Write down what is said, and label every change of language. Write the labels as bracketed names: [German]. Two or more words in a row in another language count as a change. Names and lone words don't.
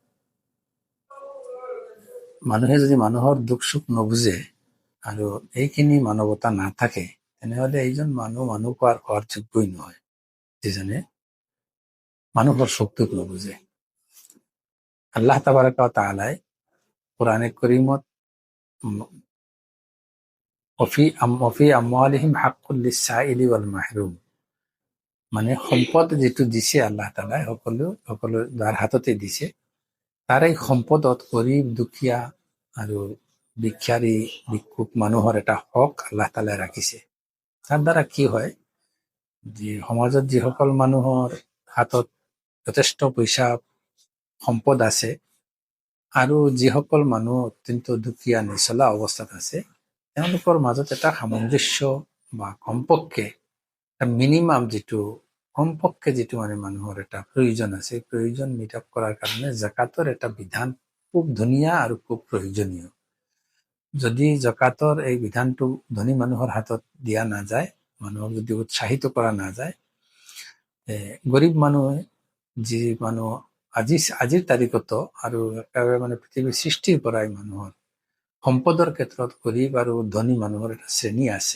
[Assamese] মানুহে যদি মানুহৰ দুখ সুখ নুবুজে আৰু এইখিনি মানৱতা নাথাকে, তেনেহলে এইজন মানুহ খোৱাৰ যোগ্যই নহয়, যিজনে মানুহৰ সুখ দুখ নুবুজে। [Arabic] الله تبارك وتعالى القرآن الكريم وفي أموالهم حق للسائل والمحروم, [Assamese] মানে সম্পদ যিটো দিছে আল্লাহ তাআলাই সকলো যাৰ হাততে দিছে, তার এই সম্পদত গৰীব দুখীয়া আৰু ভিক্ষাৰী ভিক্ষুক মানুহৰ এটা হক আল্লাহ তাআলাই ৰাখিছে। তাৰ দ্বাৰা কি হয়, যে সমাজত যিসকল মানুহৰ হাতত যথেষ্ট পইচা সম্পদ আছে আৰু যিসকল মানুহ অত্যন্ত দুখীয়া নিচলা অৱস্থাত আছে, তেওঁলোকৰ মাজত এটা সামঞ্জস্য বা কমপক্ষে মিনিমাম কমপক্ষে যিটো মানে মানুহৰ এটা প্ৰয়োজন আছে, প্ৰয়োজন [English] meet up [Assamese] কৰাৰ কাৰণে জাকাতৰ এটা বিধান খুব ধুনীয়া আৰু খুব প্ৰয়োজনীয়। যদি জাকাতৰ এই বিধানটো ধনী মানুহৰ হাতত দিয়া নাযায়, মানুহক যদি উৎসাহিত কৰা নাযায়, গৰীব মানুহে, যি মানুহ আজিৰ তাৰিখতো আৰু একেবাৰে মানে পৃথিৱীৰ সৃষ্টিৰ পৰাই মানুহৰ সম্পদৰ ক্ষেত্ৰত গৰীব আৰু ধনী মানুহৰ এটা শ্ৰেণী আছে।